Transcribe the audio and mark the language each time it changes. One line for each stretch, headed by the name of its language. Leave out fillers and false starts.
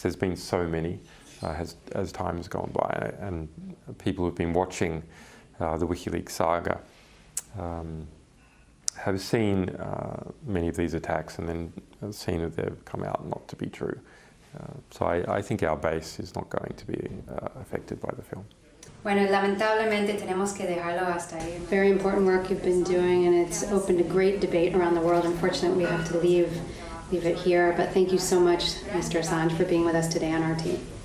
English: There's been so many as time has gone by, and people who've been watching the WikiLeaks saga have seen many of these attacks and then seen that they've come out not to be true. So I think our base is not going to be affected by the film.
Spanish: Bueno, lamentablemente tenemos que dejarlo hasta ahí.
English: Very important work you've been doing, and it's opened a great debate around the world. Unfortunately, we have to leave it here, but thank you so much, Mr. Assange, for being with us today on our team.